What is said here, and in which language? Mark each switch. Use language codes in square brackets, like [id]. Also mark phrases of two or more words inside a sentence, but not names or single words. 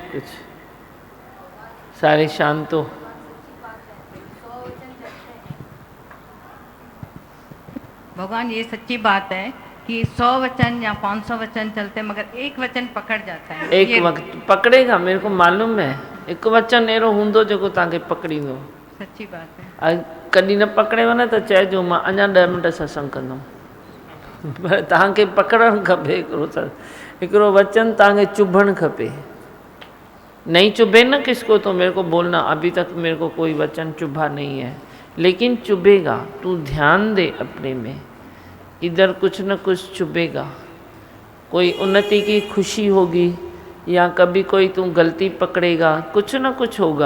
[hi] कुछ सारे शांत हो। भगवान ये सच्ची बात है कि 100 वचन या 500 वचन चलते मगर एक वचन पकड़ जाता है। एक वक्त पकड़ेगा, मेरे को मालूम है। [sd] एक वचन अहिड़ो हूंदो जेको तव्हांखे पकड़ींदो। [hi] सच्ची बात है। [sd] कॾहिं न पकड़ेव न त चइजो मां अञा 10 मिंट सत्संग कंदुमि, पर तव्हांखे पकड़णु खपे। हिकिड़ो वचन तव्हांखे चुभणु खपे। [hi] नहीं चुभे न किसको तो मेरे को बोलना, अभी तक मेरे को कोई वचन चुभा नहीं है, लेकिन चुभेगा। तू ध्यान दे अपने में, इधर कुछ न कुछ चुभेगा। कोई उन्नति की खुशी होगी या कभी कोई तू गलती पकड़ेगा, कुछ न कुछ होगा।